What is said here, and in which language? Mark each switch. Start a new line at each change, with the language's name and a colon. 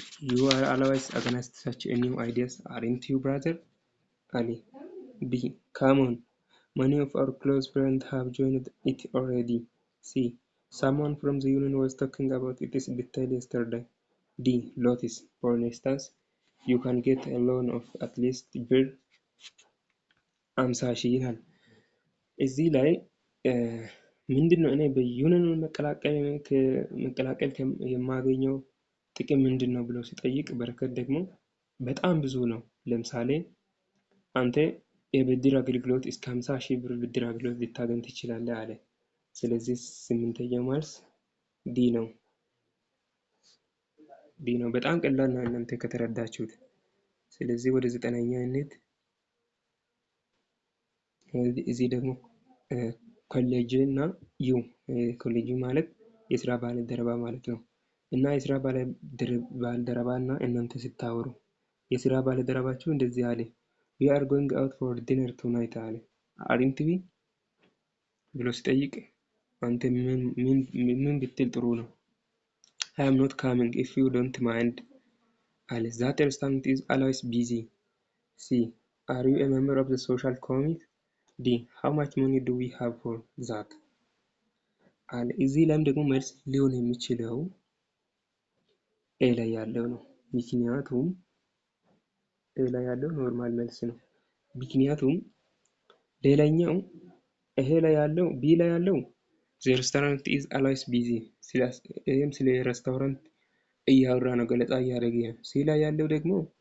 English: You are always against such a new ideas, aren't you, brother? Ali. B. Come on. Many of our close friends have joined it already. C. Someone from the union was talking about it in detail yesterday. D. Lotus. For instance, you can get a loan of at least
Amharic: ብር 50,000 ይላል። እዚህ ላይ ምንድነው እኔ በዩኒየን መቀላቀል የማገኘው ጥቅም ምንድነው ብሎ ሲጠይቅ በረከት ደግሞ በጣም ብዙ ነው። ለምሳሌ አንተ የብድር አገልግሎት እስከ 50,000 ብር ብድር አገልግሎት ልታገኝ ትችላለህ አለ። ስለዚህ ስምንተኛው መልስ ዲ ነው ዲ ነው። በጣም ቀላል ነው እናንተ ከተረዳችሁት። ስለዚህ ወደ 9ኛ እንሂድ። እዚህ ደግሞ ኮሌጅ እና ዩ ኮሌጅ ማለት የስራ ባልደረባ ማለት ነው። እና የስራ ባልደረባ እና እናንተ ስታወሩ የስራ ባልደረባችሁ እንደዚህ አለ
English: we are going out for dinner tonight
Amharic: አለ አሪንት ቢ ብሎ ሲጠይቅ አንተ ምን ብትል ጥሩ ነው?
English: I am not coming if you don't mind
Amharic: አለ
English: that restaurant is always busy. C are you a member of the social committee?
Amharic: D
English: how much money do we have for that
Amharic: አለ። እዚህ ላይም ደግሞ መልስ ሊሆን የሚችለው ኤ ላይ ያለው ነው። ምክንያቱም ኤ ላይ ያለው ኖርማል መልስ ነው። ምክንያቱም ሌላኛው ይሄ ላይ ያለው ቢ ላይ ያለው
English: the restaurant is always busy
Amharic: ይሄም ስለ ሬስቶራንት እያወራ ነው፣ ገለጻ እያደረገ ነው። ሲ ላይ ያለው ደግሞ